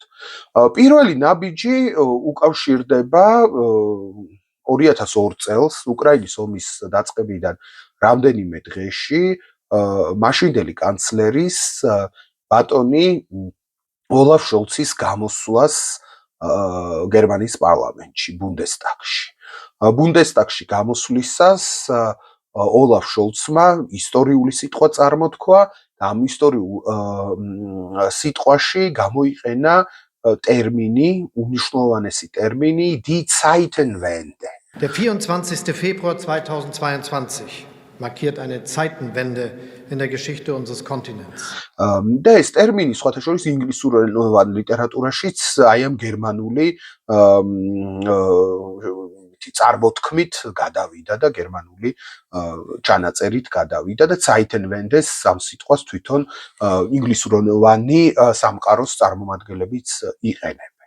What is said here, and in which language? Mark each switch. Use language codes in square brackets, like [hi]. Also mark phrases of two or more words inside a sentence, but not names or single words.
[ka] პირველი ნაბიჯი უკავშირდება 2002 წელს უკრაინის ომის დაწყებიდან რამდენიმე დღეში მაშინდელი კანცლერის ბატონი ოლაფ შოლცის გამოსვლას გერმანიის პარლამენტში, ბუნდესტაგში. ბუნდესტაგში გამოსვლისას ოლაფ შოლცმა ისტორიული სიტყვა წარმოთქვა და ამ ისტორიულ სიტყვაში გამოიყენა ტერმინი, უნიშნულოვანესი ტერმინი [de] Die Zeitenwende. Der 24. Februar 2022 markiert eine Zeitenwende in der Geschichte unseres Kontinents. [ka] და ეს ტერმინი სხვათა შორის ინგლისურენოვან ლიტერატურაშიც აი ამ გერმანული წარმოთქმით გადავიდა და გერმანული ჩანაწერით გადავიდა და Zeitenwende-ს ამ სიტყვას თვითონ ინგლისურენოვანი სამყაროს წარმომადგენლებიც იყენებენ.